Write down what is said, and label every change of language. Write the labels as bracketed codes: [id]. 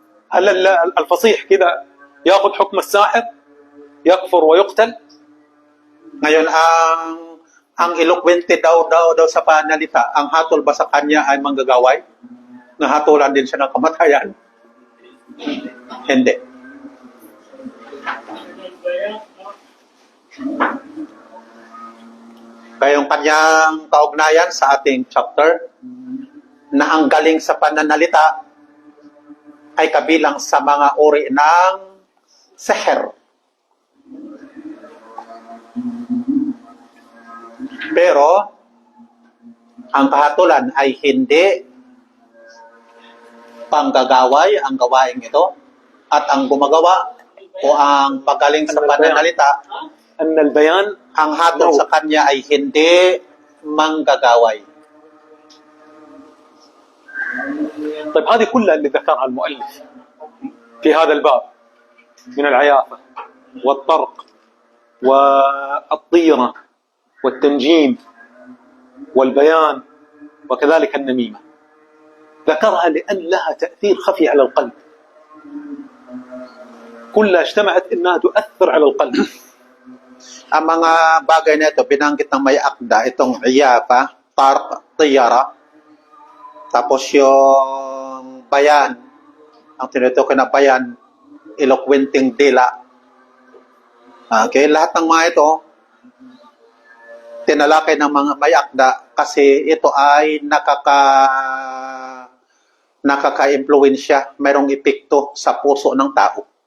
[ar] هل الفصيح كذا ياخذ حكم الساحر يكفر ويقتل؟ [tl] Ngayon ang eloquente daw sa panalita, ang hatol ba sa kanya ay manggagaway? Nahatulan din siya ng kamatayan? Hindi. Kaya kanyang kaugnayan sa ating chapter na ang galing sa pananalita ay kabilang sa mga uri ng seher. Pero ang kahatulan ay hindi panggagaway ang gawain ito at ang gumagawa o ang magaling sa pananalita, [ar] أن البيان [tl] ang hatol sa kanya ay hindi manggagaway. [ar] طيب هذه كلها اللي ذكرها المؤلف في هذا الباب من العيافة والطرق والطيرة والتنجيم والبيان وكذلك النميمة ذكرها لأن لها تأثير خفي على القلب كلها اجتمعت أنها تؤثر على القلب [tl] Ang mga bagay na ito, binanggit ng may akda, itong iyafa, tarq, tiyara, tapos yung bayan, ang tinutukoy na bayan, eloquenting dila. Okay, lahat ng mga ito, tinalakay ng mga may akda kasi ito ay nakaka-impluwensya, mayroong epekto sa puso ng tao.